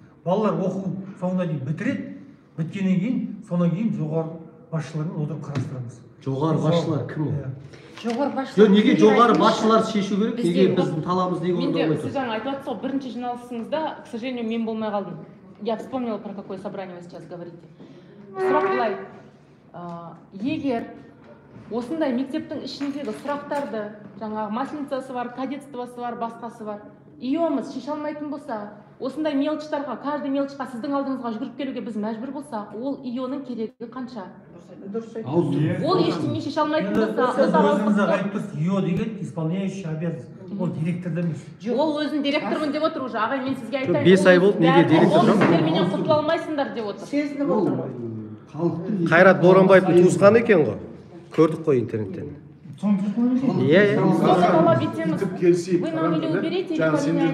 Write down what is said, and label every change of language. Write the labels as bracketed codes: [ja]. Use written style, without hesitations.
[kk] Балалар оқу соңына дейін бітіреді. Біткеннен кейін, содан кейін жоғары басшылармен отырып қарастырамыз. Жоғары басшылар кім ол? Жоғары басшылар. Неге жоғары басшылар шешу керек? Неге біздің талабымыз неге орындалмайды? Сіз жаңа айтып жатсыз ғой, бірінші жиналысыңызда, [ru] к сожалению, [kk] мен болмай қалдым. [ru] Я вспомнила, про какое собрание вы сейчас говорите. [kk] Сұрақ былай. Егер осындай мектептің ішіндегі сұрақтарды, жаңағы масленицасы бар, кадетствосы бар, басқасы бар, ИОмыз шеше алмайтын болса, осындай мелочтарға, каждый мелочқа сіздің алдыңызға жүгіріп келуге біз мәжбүр болса, ол ИОның керегі қанша? Ол ештеңе шеше алмайтын болса, ИО деген [ru] исполняющий обязанность. [kk] Ол директорда емес. Ол өзін директормын деп отыр уже. Ағай, мен сізге айтайын. 5 ай болды, неге директор жоқ? Сіздер менен құтыла алмайсыңдар деп отыр. Сезініп отыр ғой. Қайрат Боранбаевтың туысқаны екен ғой. Көрдік қой интернеттен. Иә. Талап етеміз. Келсейік. [ru] Вы нам или уберите, или [kk] жаңа сендерді